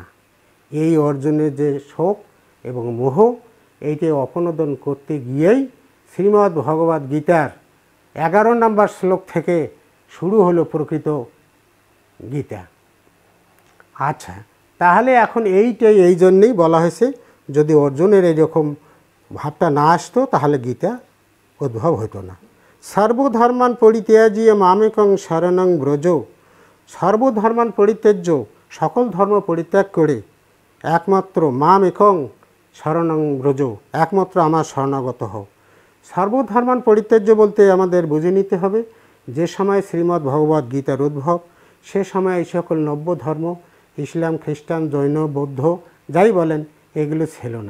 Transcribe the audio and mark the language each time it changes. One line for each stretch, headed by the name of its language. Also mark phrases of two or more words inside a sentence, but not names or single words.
Bangla: এই অর্জুনের যে শোক এবং মোহ, এইটি অপনোদন করতে গিয়েই শ্রীমদ্ ভগবদ্ গীতার 11 নম্বর শ্লোক থেকে শুরু হলো প্রকৃত গীতা। আচ্ছা, তাহলে এখন এইটাই এই জন্যেই বলা হয়েছে যদি অর্জুনের এরকম ভাবটা না আসতো তাহলে গীতা উদ্ভব হতো না।
Sanskrit: সর্বধর্মান পরিত্যাজ্য মামেকং শরণং ব্রজ, সর্বধর্মান পরিত্যাজ্য,
Bangla: সকল ধর্ম পরিত্যাগ করে একমাত্র
Sanskrit: মামেকং শরণং ব্রজ,
Bangla: একমাত্র আমার শরণাগত হও।
Sanskrit: সর্বধর্মান পরিত্যাজ্য
Bangla: বলতে আমাদের বুঝে নিতে হবে যে সময় শ্রীমদ্ ভগবদ্ গীতার উদ্ভব সে সময় এই সকল নব্য ধর্ম ইসলাম, খ্রিস্টান, জৈন, বৌদ্ধ যাই বলেন এগুলো ছিল না।